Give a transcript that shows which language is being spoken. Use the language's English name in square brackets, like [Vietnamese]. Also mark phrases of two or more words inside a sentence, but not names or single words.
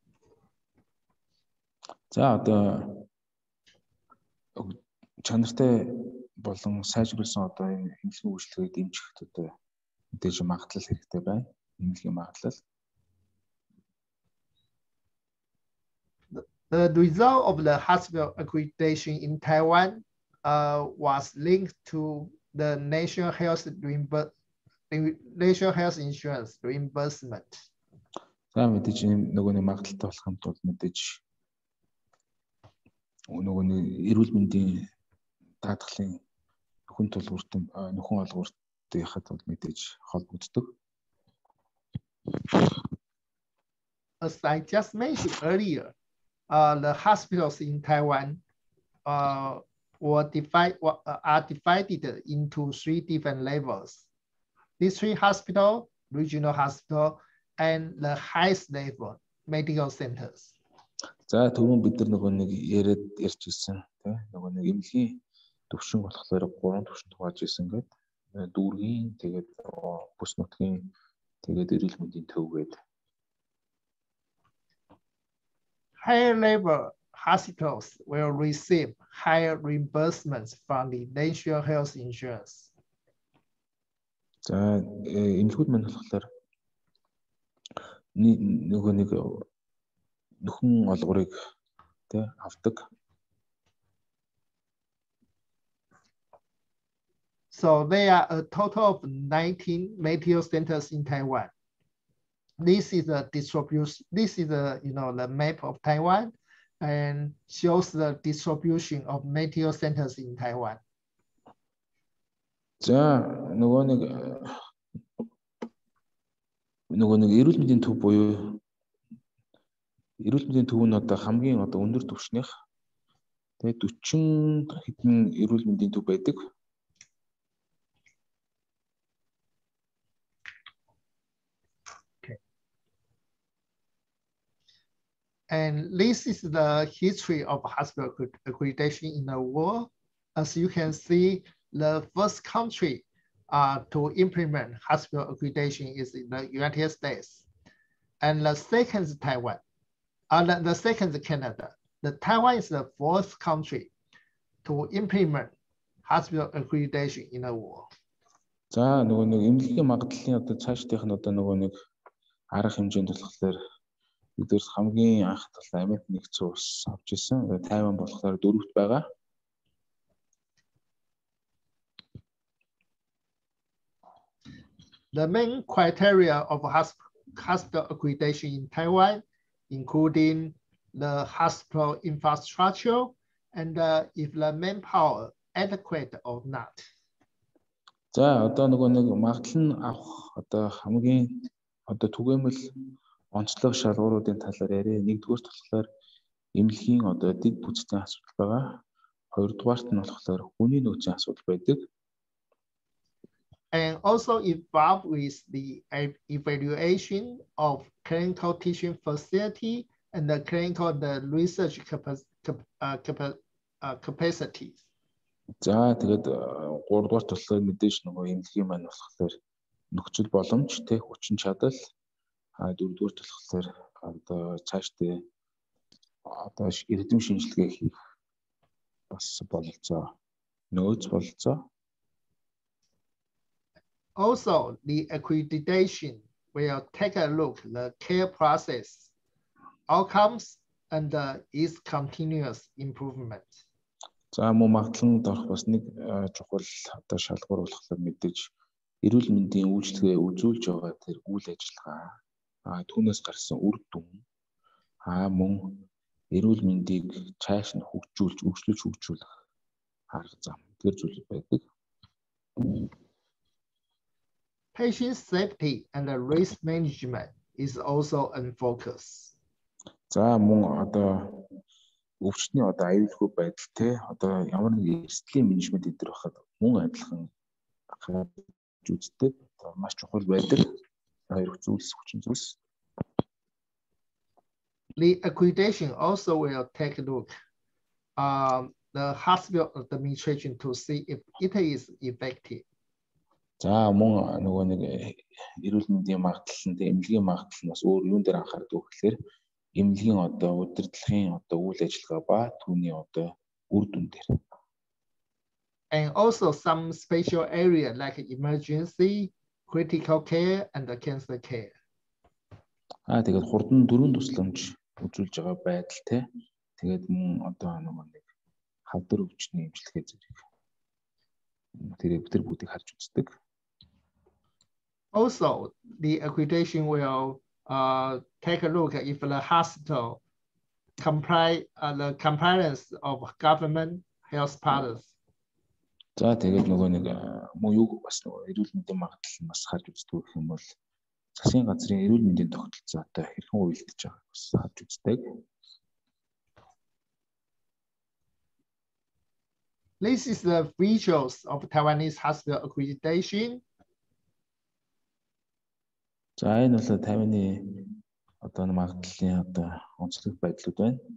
[Mongolian] За одоо чанартай болон сайжруулсан одоо энэ эмнэлгийн үйлчлэгийг дэмжихэд одоо мэдээж магадлал хэрэгтэй байна. Эмнэлгийн магадлал. [English] The result of the hospital accreditation in Taiwan was linked to the National Health Insurance reimbursement. [Mongolian] За мэдээж нөгөө нэг магадлалтай болох юм бол мэдээж нөгөө нэг эрүүл мэндийн даатгалын нөхөн олгууртай хахад бол мэдээж холбогддог. [English] As I just mentioned earlier, the hospitals in Taiwan are divided into 3 different levels. District hospital, regional hospital, and the highest level medical centers. [Mongolian] За түрүүн бид нар нөгөө нэг ярьж ирсэн тийм нөгөө нэг эмнэлгийн төвшин болохоор 3 төвшөнд хувааж ирсэн гэдэг дүүргийн тэгээд бүс нутгийн тэгээд эрүүл мэндийн төв гэдэг. [English] Higher level hospitals will receive higher reimbursements from the National Health Insurance. [Mongolian] За эмнэлгүүд маань болохоор нөгөө нэг нөхөн олгорыг тэ авдаг. [English] So there are a total of 19 medical centers in Taiwan. This is a distribution. This is the map of Taiwan and shows the distribution of medical centers in Taiwan. [Mongolian] За нөгөө нэг эрүүл мэндийн төв буюу эрүүл мэндийн төв нь одоо хамгийн одоо өндөр түвшнийх. Тэгээд 40 хэдэн эрүүл мэндийн төв байдаг. [English] And this is the history of hospital accreditation in the world. As you can see, the first country to implement hospital accreditation is in the United States. And the second is Taiwan. The second is Canada. The Taiwan is the fourth country to implement hospital accreditation in the world. [Mongolian] За нөгөө нэг эмнэлгийн магадлалын одоо цаашдынх нь одоо нөгөө нэг арга хэмжээнд болохоор бидээс хамгийн анх талаа Америк нэгдсэн улс авч ирсэн. Тайван болохоор дөрөвт байгаа. [English] The main criteria of hospital accreditation in Taiwan, including the hospital infrastructure and if the manpower adequate or not. [Mongolian] За одоо нөгөө нэг магадлал нь авах одоо хамгийн одоо түгээмэл онцлог шалгууруудын талаар яриа. Нэгдүгээрт болохоор эмнэлгийн одоо дэд бүтцийн асуудал байгаа. Хоёрдугаарт нь болохоор хүний нөөцийн асуудал байдаг. [English] And also involved with the evaluation of clinical teaching facility and the clinical research capacities. [Mongolian] За тэгээд 3 дугаар болохоор мэдээж нөгөө эмнэлгийн маань болохоор нөхцөл боломж, хүчин чадал, 4 дугаар болохоор одоо цаашдаа одоо эрдэм шинжилгээ хийх бас бололцоо, нөөц бололцоо. [English] Also, the accreditation will take a look at the care process, outcomes, and its continuous improvement. [Mongolian] За мөн магадлалд орох бас нэг чухал одоо шалгуур болохоор мэдээж эрүүл мэндийн үйлчлэгээ үзүүлж байгаа тэр үйл ажиллагаа, түүнээс гарсан үр дүн, мөн эрүүл мэндийг цааш нь хөгжүүлэх арга зам тэр зүйл байдаг. [English] Patient safety and the risk management is also in focus. [Mongolian] За мөн одоо өвчтний одоо аюулгүй байдал одоо ямар нэг эрсдлийн менежмент дээр байхад мөн адилхан гарч үздэг маш чухал байдаг. Хоёр зүйлс хүчин зүйлс. [English] The accreditation also will take a look the hospital administration to see if it is effective. [Mongolian] За мөн нөгөө нэг эрүүл мэндийн магадлал нь эмнэлгийн магадлал нь бас өөр юун дээр анхаардаг гэхээр эмнэлгийн одоо удирдлагын одоо үйл ажиллагаа ба түүний одоо үр дүн дээр. [English] And also some special area like emergency, critical care, and the cancer care. [Mongolian] Тэгээд хурдан дөрвөн тусламж үзүүлж байгаа байдал тэгээд мөн одоо нөгөө нэг хавдар өвчний эмчилгээ зэрэг тэр бүгдийг харж үздэг. [English] Also, the accreditation will take a look at if the hospital the compliance of government health policy. [Mongolian] За тэгээд нөгөө нэг мөн юу бас нөгөө эрүүл мэндийн магадлал бас харж үздэг гэх юм бол засгийн газрын эрүүл мэндийн тогтолцоотой хэрхэн уялдаж байгааг бас харж үздэг. [English] This is the features of Taiwanese hospital accreditation. [Mongolian] За энэ бол Тайваны одоо магадлалын одоо онцлог байдлууд байна.